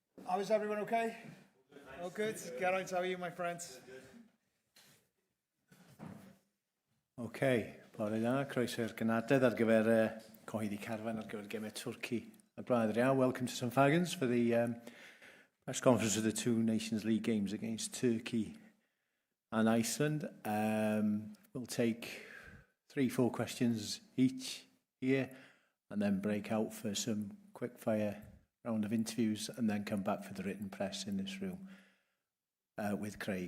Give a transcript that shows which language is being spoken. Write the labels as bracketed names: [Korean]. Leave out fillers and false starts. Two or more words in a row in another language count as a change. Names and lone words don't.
[English] How is everyone okay? Oh, good. Geraint, how are you, my friends? [Welsh] Okay, bore da, croeso i'r gynadledd ar gyfer cyhoeddi carfan ar gyfer gemau Twrci a Gwlad yr Iawn. [English] Welcome to St Fagans for the press conference of the two Nations League games against Turkey and Iceland. We'll take 3-4 questions each here and then break out for some quick fire round of interviews and then come back for the written press in this room with Craig.